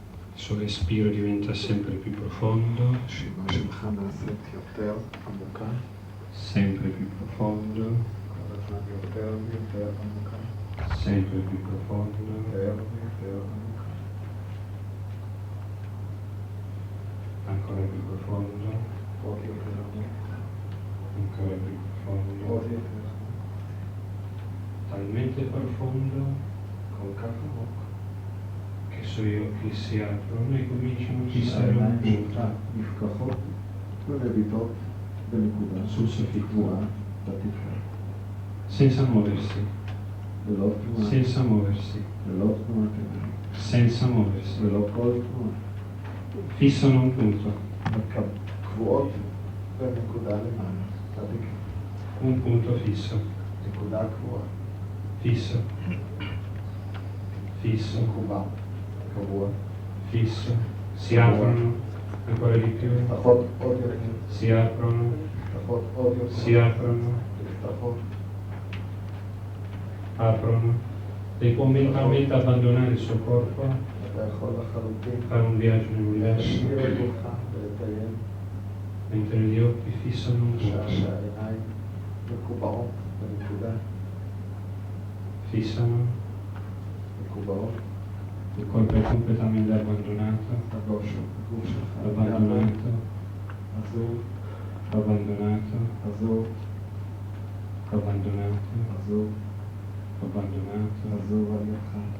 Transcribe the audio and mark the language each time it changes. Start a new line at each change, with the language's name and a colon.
Italian: verso l'espiro diventa sempre più profondo,
Hebrew: השינוי שלך נעשית יותר עמוקה,
Italian: sempre più profondo,
Hebrew: כל הזמן יותר ויותר עמוקה,
Italian: sempre più profondo,
Hebrew: יותר ויותר עמוקה,
Italian: ancora più profondo,
Hebrew: עוד יותר עמוק,
Italian: ancora più profondo,
Hebrew: עוד יותר עמוק,
Italian: talmente profondo
Hebrew: כל כך עמוק,
Italian: che i suoi occhi si aprono e cominciano a fissare un
Hebrew: שהעיניים
Italian: punto
Hebrew: שלך נפקחות ומביטות בנקודה
Italian: sul soffitto,
Hebrew: קבועה בתקרה,
Italian: senza muoversi,
Hebrew: ללא תנועה,
Italian: senza muoversi,
Hebrew: ללא תנועת עיניים,
Italian: senza muoversi.
Hebrew: ללא כל תנועה,
Italian: Fissano un punto,
Hebrew: קבועות בנקודה למעלה, בתקרה,
Italian: un punto fisso,
Hebrew: נקודה קבועה,
Italian: fisso, fisso,
Hebrew: מקובע, קבוע,
Italian: fisso, si aprono ancora di più,
Hebrew: נפתחות עוד יותר,
Italian: si aprono,
Hebrew: נפתחות עוד
Italian: si
Hebrew: יותר,
Italian: aprono,
Hebrew: נפתחות,
Italian: aprono. Lei può mentalmente abbandonare il suo corpo,
Hebrew: אתה יכול לחלוטין
Italian: fare un viaggio nell'universo,
Hebrew: להשאיר את גופך ולטייל,
Italian: mentre gli occhi fissano un
Hebrew: בשעה
Italian: punto,
Hebrew: שהעיניים מקובעות בנקודה,
Italian: fissano,
Hebrew: מקובעות,
Italian: il corpo è completamente abbandonato,
Hebrew: הגוף שלך
Italian: abbandonato,
Hebrew: עזוב,
Italian: abbandonato,
Hebrew: עזוב,
Italian: abbandonato,
Hebrew: עזוב,
Italian: abbandonato,
Hebrew: עזוב על ידך,